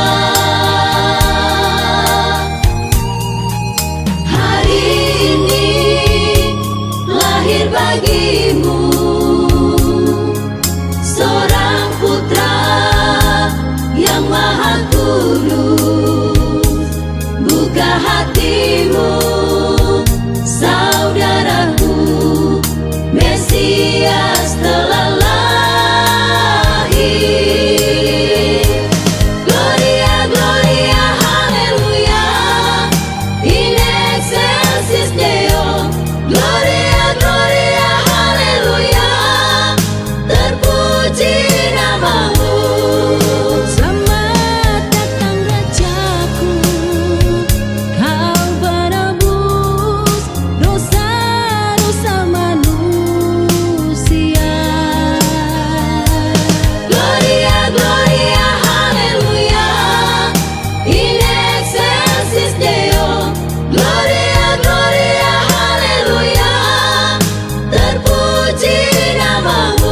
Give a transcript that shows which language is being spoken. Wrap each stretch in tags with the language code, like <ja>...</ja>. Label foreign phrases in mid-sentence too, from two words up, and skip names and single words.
<id>Hari ini lahir bagimu seorang putra yang maha kudus. Buka hatimu, saudaraku, Mesias telah lahir.</id> <la>Gloria, gloria,</la> <id>haleluya,</id> <la>in excelsis Deo. Gloria, gloria,</la> <id>haleluya, terpuji namamu. Selamat datang Rajaku, Kau penebus dosa-dosa manusia.</id> <la>Gloria, gloria,</la> <id>haleluya,</id> <la>in excelsis Deo. Gloria, gloria,</la> <id>haleluya, terpuji namamu.</id>